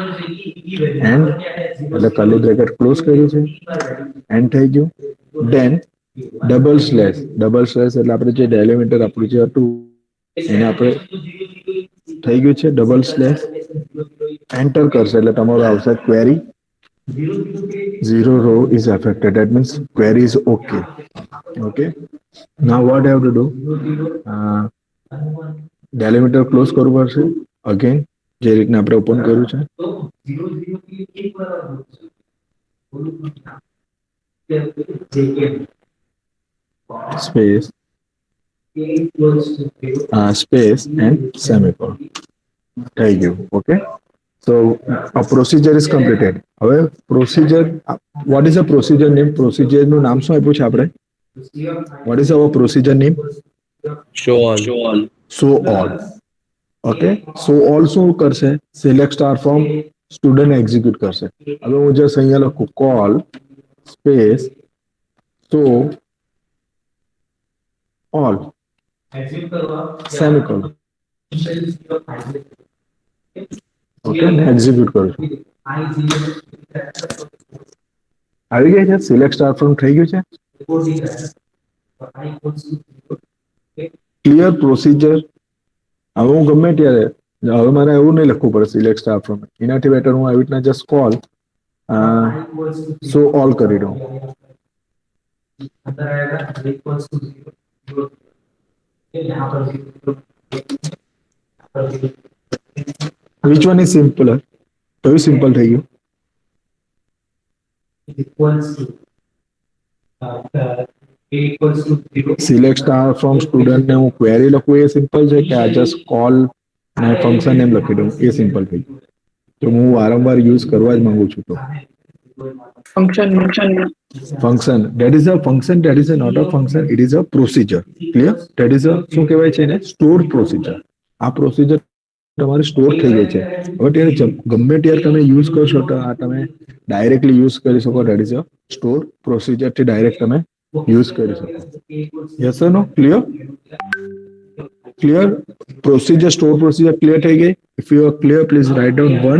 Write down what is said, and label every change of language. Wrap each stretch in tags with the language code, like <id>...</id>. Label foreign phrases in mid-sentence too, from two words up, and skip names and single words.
<gu>એન્ડ એટલે</gu> <en>curly bracket close</en> <gu>કર્યું છે, એન્ડ થઈ ગયું. દેન</gu> <en>double slash</en> <gu>એટલે આપણે જે ડેલિમીટર આપણું જે હતું એને આપણે થઈ ગયું છે</gu> <en>double slash.</en> <gu>એન્ટર કરશે એટલે તમારું આવશે ક્વેરી</gu> <en>zero row is affected, that means query is okay. Okay, now what I have to do, delimiter close</en> <gu>કરવું પડશે. અગેન જે રીતના આપણે ઓપન કર્યું છે</gu> <en>space space and semicolon</en> <gu>થઈ ગયું. ઓકે,</gu> <en>so a procedure is completed. હવે procedure, what is a procedure name?</en> <gu>Procedure નું નામ શું આપ્યું છે આપણે?</gu> <en>What is our procedure name? show all. Show all. Okay, so all</en> <gu>શું કરશે,</gu> <en>select star from student execute કરશે.</en> <gu>હવે હું just અહીંયા લખું</gu> <en>call space show all semicolon.</en> <gu>ઓકે, એક્ઝિક્યુટ કરું છું. આવી ગઈ છે,</gu> <en>select star from</en> <gu>થઈ ગયું છે.</gu> <en>clear procedure.</en> <gu>હવે હું ગમે ત્યારે, હવે મારે એવું નહીં લખવું પડે</gu> <en>select star from,</en> <gu>એનાથી બેટર હું આવી રીતના</gu> <en>just call show all</en> <gu>કરી દઉં.</gu> <en>Which one is simpler?</en> <gu>કયું સિમ્પલ થઈ ગયું?</gu> <en>select star from student</en> <gu>ને હું ક્વેરી લખું એ સિમ્પલ છે કે આ</gu> <en>just call</en> <gu>ને</gu> <en>function name</en> <gu>લખી દઉં એ સિમ્પલ થઈ ગયું? તો હું વારંવાર યુઝ કરવા જ માંગુ છું.</gu> <en>તો function, that is a function, that is a not a function, it is a procedure. Clear? That is a</en> <gu>શું કહેવાય છે એને,</gu> <en>stored procedure.</en> <gu>આ પ્રોસીજર તમારી સ્ટોર થઈ ગઈ છે. હવે ત્યારે ગમે ત્યારે તમે યુઝ કરશો તો આ તમે ડાયરેક્ટલી યુઝ કરી શકો.</gu> <en>that is a store procedure</en> <gu>થી ડાયરેક્ટ તમે યુઝ કરી શકો.</gu> <en>yes or no? clear? clear?</en> <gu>પ્રોસીજર,</gu> <en>store procedure</en> <gu>ક્લિયર થઈ ગઈ?</gu> <en>if you are clear please write down 1.</en>